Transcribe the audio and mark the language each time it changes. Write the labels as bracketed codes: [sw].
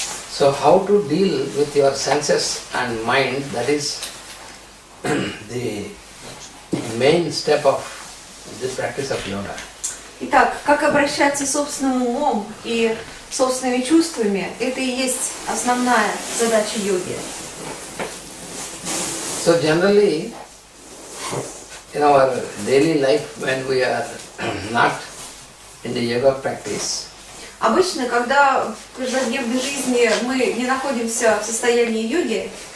[en] So how to deal with your senses and mind, that is the main step of the practice of yoga. [ru] Итак, как обращаться с собственным умом и собственными чувствами, это и есть основная задача йоги. [en] So generally, in our daily life when we are not in the yoga practice, [ru] обычно, когда в каждодневной жизни мы не находимся в состоянии йоги,